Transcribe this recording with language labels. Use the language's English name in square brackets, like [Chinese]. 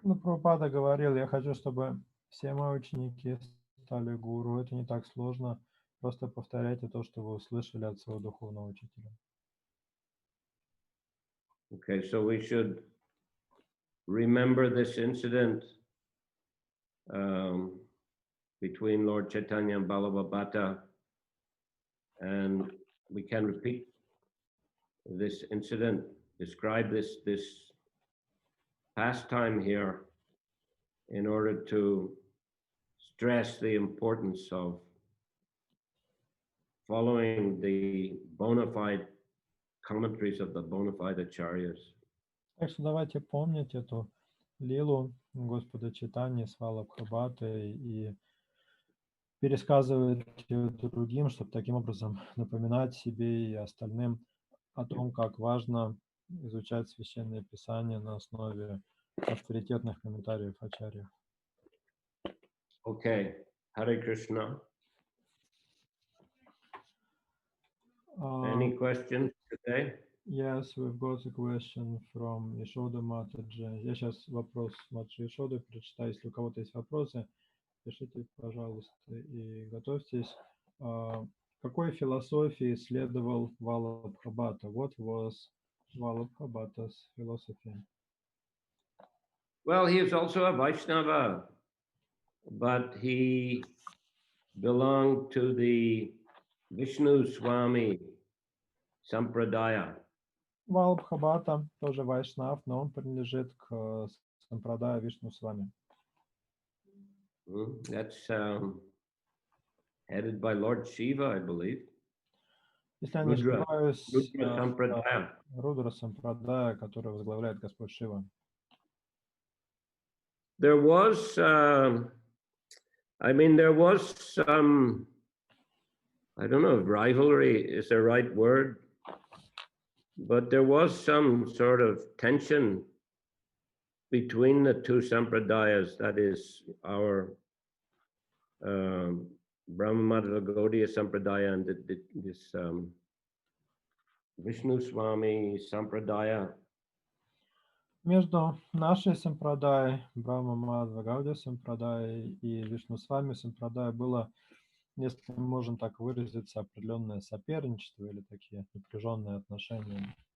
[Russian] Ну, Прабхупада говорил, я хочу, чтобы все мои ученики стали гуру. Это не так сложно. Просто повторяйте то, что вы услышали от своего духовного учителя. [English] Okay, so we should remember this incident between Lord Chaitanya and Balabhabata, and we can repeat this incident, describe this pastime here in order to stress the importance of following the bona fide commentaries of the bona fide acharyas. [Russian] Так что давайте помнить эту лилу Господа Чайтаньи с Валабхабхатой и пересказывать ее другим, чтобы таким образом напоминать себе и остальным о том, как важно изучать Священное Писание на основе авторитетных комментариев ачарьев. [English] Okay, Hare Krishna. Any questions today? Yes, we've got a question from Ишода Матаджи. [Russian] Я сейчас вопрос Матаджи Ишоды прочитаю. Если у кого-то есть вопросы, пишите, пожалуйста, и готовьтесь. Какой философии следовал Валабхабхата? [English] What was Vallabhabhata's philosophy? Well, he was also a Vaishnava, but he belonged to the Vishnu Swami Sampradaya. [Russian] Валабхабхата тоже вайшнав, но он принадлежит к Сампрадая Вишну Свами. [English] That's headed by Lord Shiva, I believe. [Russian] Если я не ошибаюсь, [English] Rudra Sampradaya. [Russian] Рудра Сампрадая, который возглавляет Господь Шива. [English] There was, there was some, I don't know if rivalry is the right word, but there was some sort of tension between the two sampradayas, that is our Brahma Gaudiya Sampradaya and this Vishnu Swami Sampradaya. [Russian] Между нашей Сампрадай, Брахма Мадхва Гаудия Сампрадай и Вишну Свами Сампрадай было, если мы можем так выразиться, определенное соперничество или такие напряженные отношения.